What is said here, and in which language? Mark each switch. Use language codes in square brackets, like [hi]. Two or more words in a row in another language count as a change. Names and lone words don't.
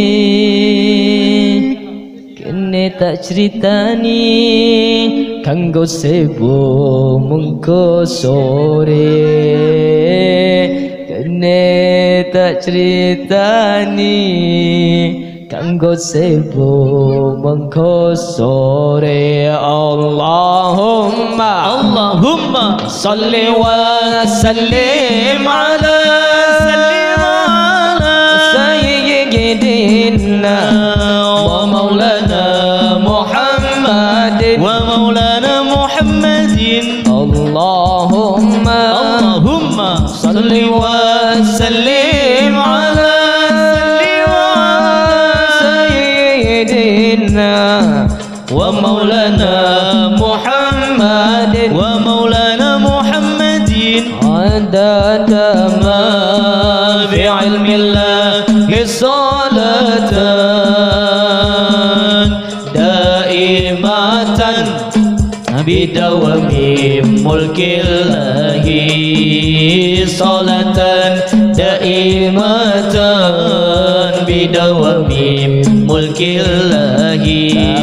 [jv] kene tak ceritani kanggo sebo mengko sore kene tak ceritani kanggo sebo mengko sore. [ar] اللهم صل وسلم على سيدنا ومولانا محمد اللهم صل وسلم على ومولانا محمد عدد ما بعلم الله صلاة دائمة بدوام ملك الله صلاة دائمة بدوام ملك الله.